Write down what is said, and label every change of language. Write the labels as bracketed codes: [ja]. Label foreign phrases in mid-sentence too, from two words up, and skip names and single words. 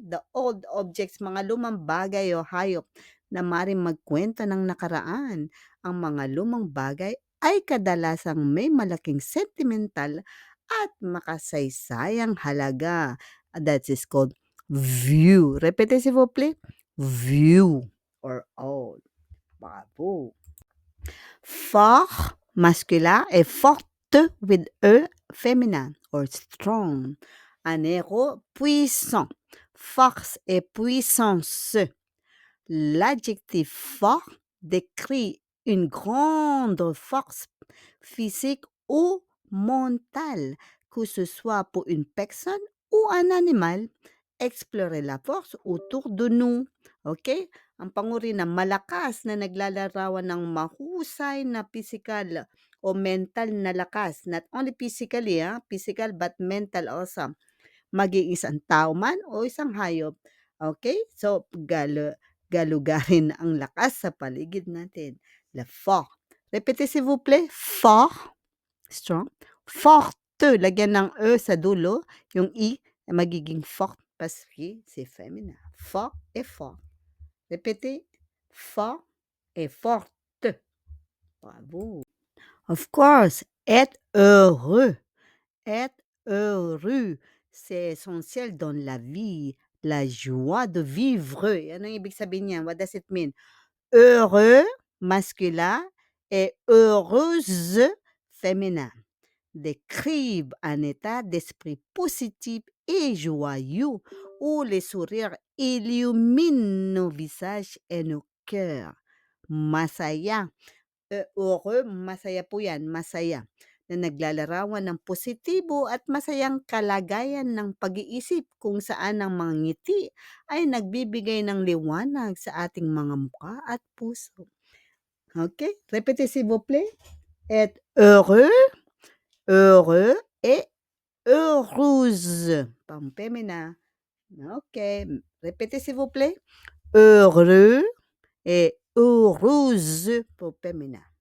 [en] The old objects, [tl] mga lumang bagay o hayop na maaaring magkwento ng nakaraan. Ang mga lumang bagay ay kadalasang may malaking sentimental at makasaysayang halaga. [en] That is called view. [fr] Répétez s'il vous plaît. [en] View or old. [fr] Bravo. Fort masculin et forte [en] with E [fr] féminin [en] or strong. [fr] Un héros puissant. Force et puissance. L'adjectif fort décrit une grande force physique ou mentale, que ce soit pour une personne ou un animal. Explorer la force autour de nous. [en] Okay? [tl] Ang panguri na malakas na naglalarawan ng mahusay na physical o mental na lakas. [en] Not only physically, physical but mental also. [tl] Maging isang tao man o isang hayop. [en] Okay? [tl] So, galugarin ang lakas sa paligid natin. [fr] Le fort. Répétez s'il vous plaît. Fort. [en] Strong. Forte. [tl] Lagyan ng E sa dulo. Yung I magiging fort [fr] parce que c'est féminin. Fort et fort. Répétez. Fort et forte. Bravo. [en] Of course. [fr] Être heureux. Être heureux. C'est essentiel dans la vie. La joie de vivre. [tl] Yan ang ibig sabihin niyan. [en] What does it mean? [fr] Heureux, masculin, et heureuse, féminin. Décrivent un état d'esprit positif et joyeux où les sourires illuminent nos visages et nos cœurs. [tl] Masaya. Heureux, masaya po yan, masaya. Na naglalarawan ng positibo at masayang kalagayan ng pag-iisip kung saan ang mga ngiti ay nagbibigay ng liwanag sa ating mga mukha at puso. [fr] Okay? Répétez s'il vous plaît. Être heureux, heureux et heureuse. Pang féminin. Okay. Répétez s'il vous plaît. Heureux et heureuse pour féminin.